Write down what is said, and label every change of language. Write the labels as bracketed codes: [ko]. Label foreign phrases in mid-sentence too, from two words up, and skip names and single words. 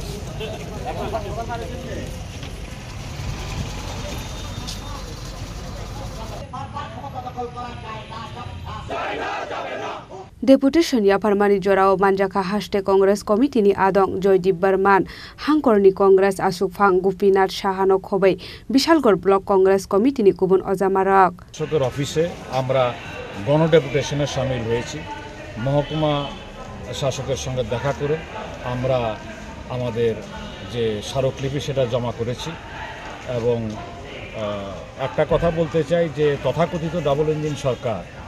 [trp] Deputation Yaparmani Jorao Manjaka Hashtag Congress Committee ni Adong Joydeep Barman, Hangkorni Congress Asukfang Gupinath Shahano Khobai, Bishalgor Block Congress Committee ni Kubun Ozamarak. [bn] Sokor office আমরা গণ ডেপুটেশনে শামিল হয়েছি মহকুমা শাসকের সঙ্গে দেখা করে আমরা আমাদের যে স্মারকলিপি সেটা জমা করেছি এবং একটা কথা বলতে চাই যে তথাকথিত [en] double engine [bn] সরকার